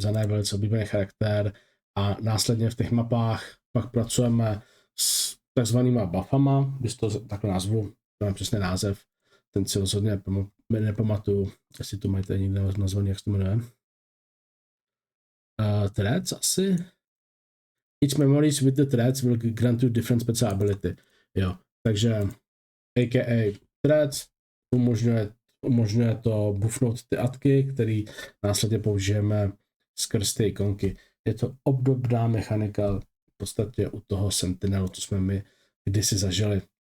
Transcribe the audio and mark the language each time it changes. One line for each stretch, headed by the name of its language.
Czech: Zana je velice oblíbený charakter a následně v těch mapách pak pracujeme s takzvanýma buffama, když to takhle nazvu, to je přesný název, ten si rozhodně nepamatuju, jestli to mají tady někde nazvaný, jak se to jmenuje. Threads asi?
English: Each memories with the threads will grant you different special ability.
Czech: Jo, takže aka threads umožňuje to buffnout ty atky, který následně použijeme skrz ty ikonky. Je to obdobná mechanika v podstatě u toho Sentinelu, co jsme my kdysi zažili.